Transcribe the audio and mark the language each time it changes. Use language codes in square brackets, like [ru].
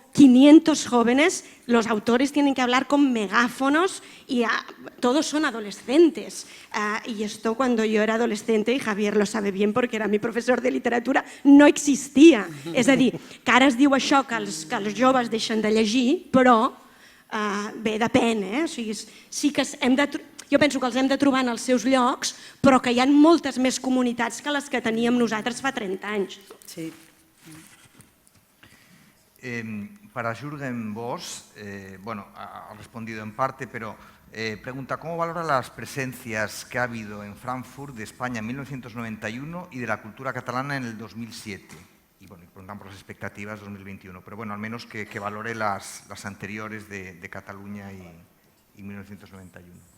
[es] 500 jóvenes, los autores tienen que hablar con megáfonos y todos son adolescentes. Y esto cuando yo era adolescente, y Javier lo sabe bien porque era mi profesor de literatura, no existia. [ca] És a dir, que ara es diu això, que els joves deixen de llegir, però bé, depèn. O sigui, sí que jo penso que els hem de trobar en els seus llocs, però que hi ha moltes més comunitats que les que teníem nosaltres fa 30 anys. Sí. [es] Para Jürgen Bosch, bueno, ha respondido en parte, pero pregunta, ¿cómo valora las presencias que ha habido en Frankfurt de España en 1991 y de la cultura catalana en el 2007? Y bueno, preguntan por las expectativas 2021, pero bueno, al menos que valore las anteriores de Cataluña y 1991.